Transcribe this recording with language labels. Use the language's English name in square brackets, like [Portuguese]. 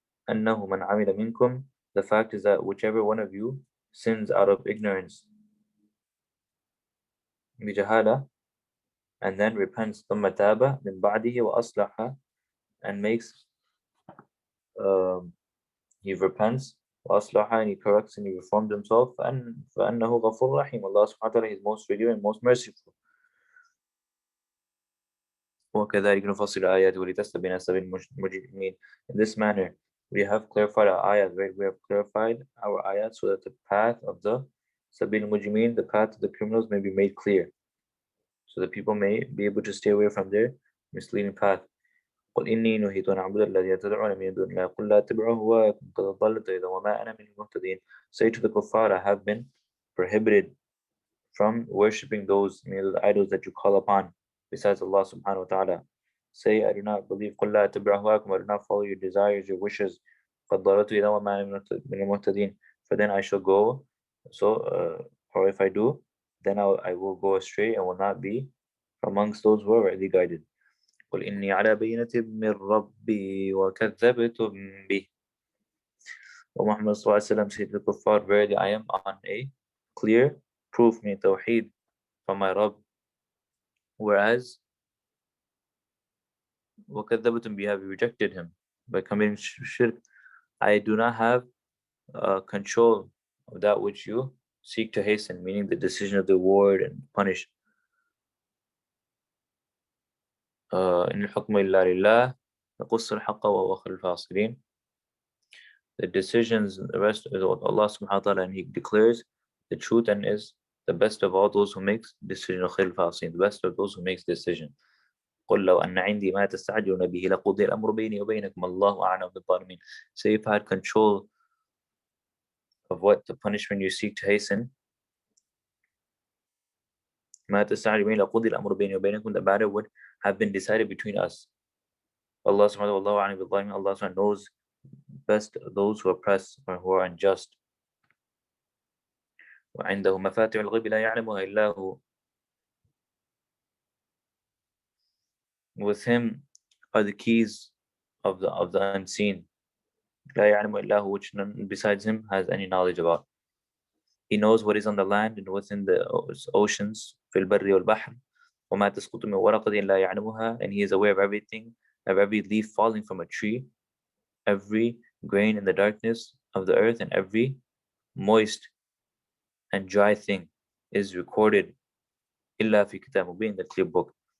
[Arabic] أنه من عمل منكم, [English] the fact is that whichever one of you sins out of ignorance, [Arabic] بجهالة, [English] and then repents, [Arabic] ثم تاب من بعده وأصلح, [English] and makes he repents [Arabic] وأصلح, [English] and he corrects and he reforms himself, [Arabic] فأنه غفور رحيم. [English] Allah subhanahu wa ta'ala is most forgiving and most merciful. [Arabic] وكذلك نفصل الآيات ولتستبين سبيل المجرمين. [English] In this manner, we have clarified our ayat, right? We have clarified our ayat so that the path of the sabil mujrimin, the path of the criminals, may be made clear, so that people may be able to stay away from their misleading path. [Arabic] قل إني نهيت أن أعبد الذين تدعون من دون الله قل لا تبعوا هواكم قد ضللت إذا وما أنا من المهتدين. [English] Say to the kuffar, I have been prohibited from worshipping those, the idols that you call upon besides Allah subhanahu wa ta'ala. Say, I do not believe, [Arabic] قل لا تبعوا هواكم, [English] I do not follow your desires, your wishes. [Arabic] قد ضللت إذا وما أنا من المهتدين. [English] For then I shall go, or if I do, then I will go astray and will not be amongst those who are rightly guided. [Arabic] قل إني على بينة من ربي وكذبتم به. [English] O Muhammad sallallahu alaihi wasallam said to the kuffar, verily I am on a clear proof, meaning tawheed, from my Rabb, whereas [Arabic] وكذبتم به, [English] have rejected him by committing shirk. I do not have control of that which you seek to hasten, meaning the decision of the reward and punish. [Arabic] إن الحكم إلا لله نقص الحق وهو خير الفاصلين. [English] The decisions, the rest is Allah subhanahu wa ta'ala, and He declares the truth and is the best of all those who makes decision, [Arabic] خير الفاصلين, [English] the best of those who makes decision. [Arabic] قل لو أن عندي ما تستعجلون به لقضي الأمر بيني وبينكم الله أعلم بالظالمين. [English] Say if I had control of what the punishment you seek to hasten, [Arabic] ما تستعجلون لقضي الأمر بيني وبينكم, [English] the matter would have been decided between us. Allah subhanahu wa ta'ala, Allah subhanahu knows best those who oppress or who are unjust. [Arabic] وعنده مفاتيح الغيب لا يعلمها إلا هو. [English] With him are the keys of the unseen. [Arabic] لا يعلم إلا هو, [English] which none besides him has any knowledge about. He knows what is on the land and within the oceans, [Arabic] في البر والبحر. وما تسقط من ورقة إلا يعلمها, [English] and he is aware of everything, of every leaf falling from a tree, every grain in the darkness of the earth, and every moist and dry thing is recorded [Arabic] إلا في كتاب مبين, [English] the clear book.